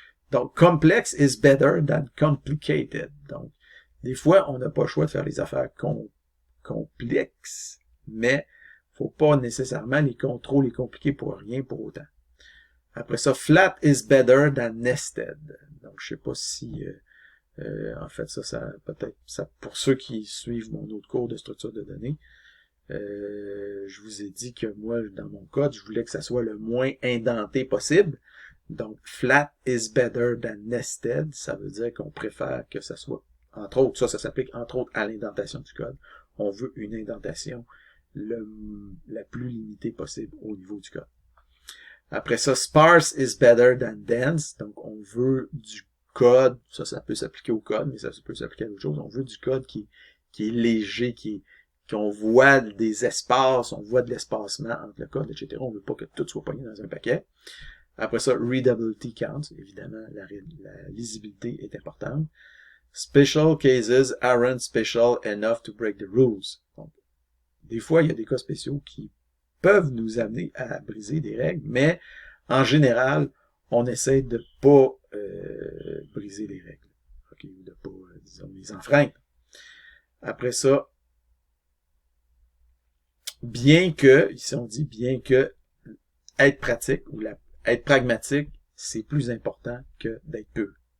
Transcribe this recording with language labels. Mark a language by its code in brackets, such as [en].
[en] Donc, complex is better than complicated. [fr] Donc, des fois, on n'a pas le choix de faire les affaires complexes, mais faut pas nécessairement les contrôler compliqués pour rien pour autant. Après ça, [en] flat is better than nested. [fr] Donc, je sais pas si, en fait, ça peut-être, ça, pour ceux qui suivent mon autre cours de structure de données, je vous ai dit que moi, dans mon code, je voulais que ça soit le moins indenté possible. [en] Donc, flat is better than nested. [fr] Ça veut dire qu'on préfère que ça soit, entre autres, ça s'applique entre autres à l'indentation du code. On veut une indentation la plus limitée possible au niveau du code. Après ça, [en] sparse is better than dense. [fr] Donc, on veut du code, ça peut s'appliquer au code, mais ça peut s'appliquer à d'autres choses. On veut du code qui est léger, qu'on voit des espaces, on voit de l'espacement entre le code, etc. On veut pas que tout soit pogné dans un paquet. Après ça, [en] readability counts. [fr] Évidemment, la lisibilité est importante. [en] Special cases aren't special enough to break the rules. [fr] Donc, des fois, il y a des cas spéciaux qui peuvent nous amener à briser des règles, mais en général, on essaie de pas briser les règles. Okay? De pas, disons, les enfreindre. Après ça, ici on dit bien que être pratique ou être pragmatique, c'est plus important que d'être pur.